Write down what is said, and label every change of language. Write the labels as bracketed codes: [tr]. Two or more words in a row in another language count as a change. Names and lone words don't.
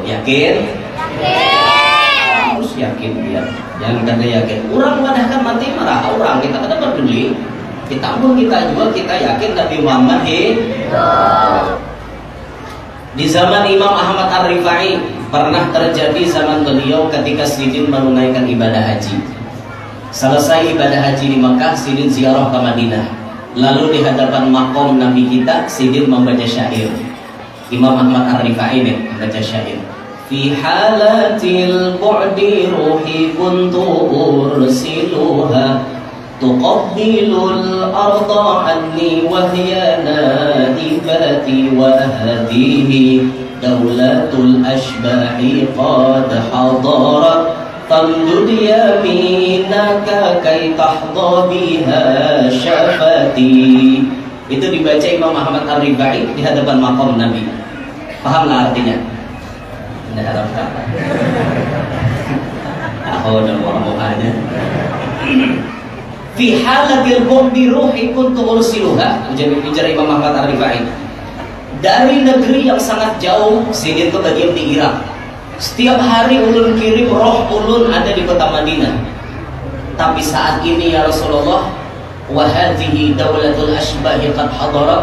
[bjn] Yakin? Harus yakin dia. Jangan kata yakin. Orang padahal mati marah orang, kita kada peduli. Kita pun kita juga kita yakin Nabi Muhammad hidup. Di zaman Imam Ahmad Ar-Rifai pernah terjadi zaman beliau ketika Sidin menunaikan ibadah haji. Selesai ibadah haji di Makkah, Sidin ziarah ke Madinah. Lalu di hadapan makom Nabi kita, Sidin membaca syair. Imam Ahmad Ar-Rifai ini membaca syair. [ar] في حالة البعد روحي كنت أرسلها تقبل الأرض عني وهي نائبتي وهذه دولة الأشباح قد حضرت تمدد يمينك كي تحظى بها شفتي. [bjn] Itu dibaca Imam Ahmad Ar-Rifai di hadapan makom Nabi. Pahamlah artinya? Anda harapkan aku dan orang-orangnya [ar] في حالة البعد روحي كنت أرسلها. [bjn] Ujar Imam Ahmad Ar-Rifai, dari negeri yang sangat jauh, Sidin itu bagian di Irak. Setiap hari ulun kirim roh ulun ada di kota Madinah. Tapi saat ini [ar] يا رسول الله وهذه دولة الأشباح قد حضرت.